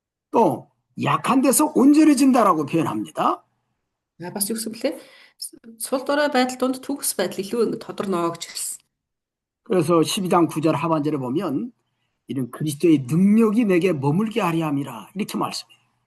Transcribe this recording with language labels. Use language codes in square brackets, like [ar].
[ko] 또 약한 데서 온전해진다라고 표현합니다. [mn] Бас юу гэсэн бэлээ? Сул дорой байдал донд төгс байдал илүү тодорноо гэж хэлсэн. [ko] 그래서 12장 9절 하반절에 보면 이런 그리스도의 능력이 내게 머물게 하려 함이라 이렇게 말씀해요.